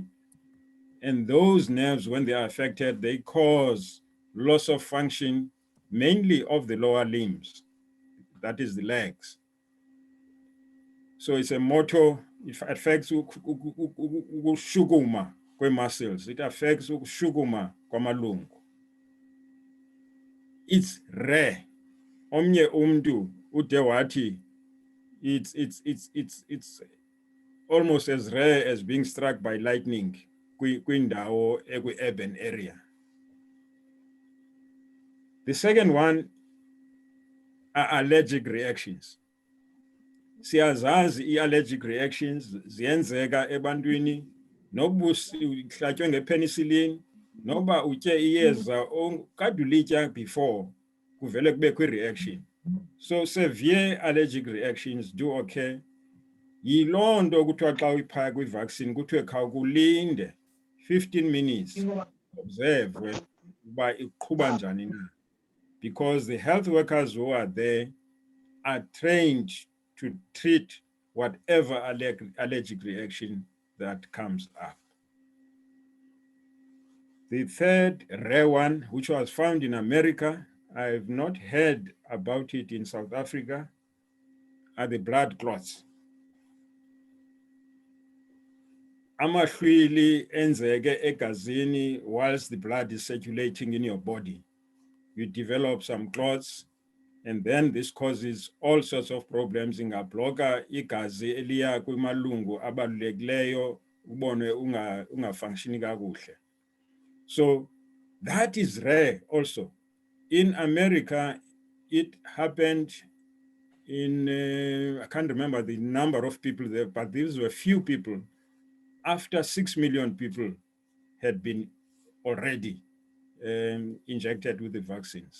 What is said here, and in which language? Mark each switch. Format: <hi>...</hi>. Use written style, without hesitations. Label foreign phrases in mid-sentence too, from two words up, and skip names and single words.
<en>And those nerves, when they are affected, they cause loss of function, mainly of the lower limbs, that is the legs. So it's a motor, it affects</en> <xh>ukushukuma kwe-muscles,</xh> <en>it affects</en> <xh>ukushukuma kwamalungu.</xh> <en>It's rare.</en> <xh>Omnye umntu ude wathi</xh> <en>it's almost as rare as being struck by lightning</en> <xh>kwindawo ekwi-urban</xh> <en>area. The second one are allergic reactions.</en> <xh>Siyazazi i-</xh> <en>allergic reactions</en> <xh>ziyenzeka ebantwini nokuba uhlatywe ngepenicillin nokuba utye iyeza okade ulitya before kuvele kubekho i-reaction.</xh> <en>So severe allergic reactions do occur.</en> <xh>Yiloo nto kuthiwa xa uyiphaya kwi-vaccine kuthiwe khawukulinde</xh> <en>15 minutes observe</en> <xh>uba iqhuba njani na,</xh> <en>because the health workers who are there are trained to treat whatever allergic reaction that comes up. The third rare one, which was found in America, I have not heard about it in South Africa, are the blood clots.</en> <xh>Amahlwili enzeke egazini</xh> <en>whilst the blood is circulating in your body. You develop some clots, and then this causes all sorts of problems.</en> <xh>Ingabloka igazi eliya kwimalungu abalulekileyo ubone ungafunctioni kakuhle.</xh> <en>So that is rare also. In America, it happened in, I can't remember the number of people there, but these were few people after 6 million people had been already injected with the vaccines.</en>